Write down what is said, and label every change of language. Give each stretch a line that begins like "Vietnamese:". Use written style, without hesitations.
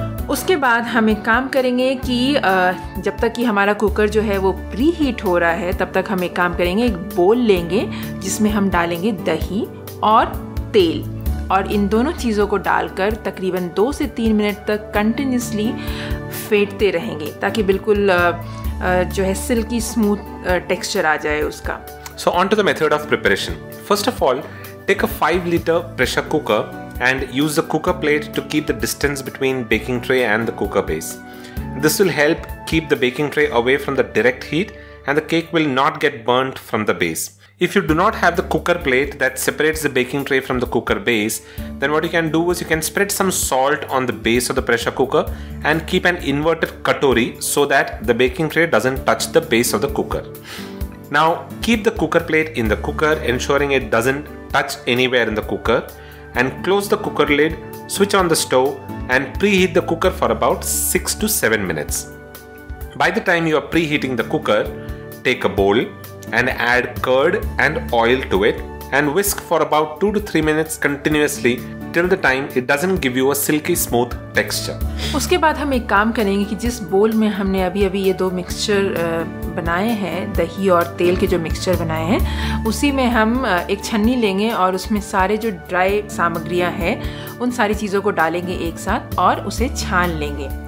Hindi: उसके बाद हम एक काम करेंगे कि जब तक कि हमारा कुकर जो है वो प्री हीट हो रहा है तब तक हम एक काम करेंगे, एक बोल लेंगे जिसमें हम डालेंगे दही और तेल और इन दोनों चीज़ों को डालकर तकरीबन 2 से 3 मिनट तक कंटिन्यूसली फेंटते रहेंगे ताकि बिल्कुल जो है सिल्की स्मूथ टेक्सचर आ जाए उसका।
English: So on to the method of preparation. First of all, take a 5-liter pressure cooker and use the cooker plate to keep the distance between baking tray and the cooker base. This will help keep the baking tray away from the direct heat and the cake will not get burnt from the base. If you do not have the cooker plate that separates the baking tray from the cooker base, then what you can do is you can spread some salt on the base of the pressure cooker and keep an inverted katori so that the baking tray doesn't touch the base of the cooker. Now keep the cooker plate in the cooker, ensuring it doesn't touch anywhere in the cooker, and close the cooker lid, switch on the stove and preheat the cooker for about 6 to 7 minutes. By the time you are preheating the cooker, take a bowl and add curd and oil to it and whisk for about 2 to 3 minutes continuously till the time it doesn't give you a silky smooth texture.
Hindi: उसके बाद हम एक काम करेंगे कि जिस बोल में हमने अभी ये 2 मिक्सचर बनाए हैं, दही और तेल के जो मिक्सचर बनाए हैं, उसी में हम एक छन्नी लेंगे और उसमें सारे जो ड्राई सामग्रियां हैं उन सारी चीज़ों को डालेंगे एक साथ और उसे छान लेंगे।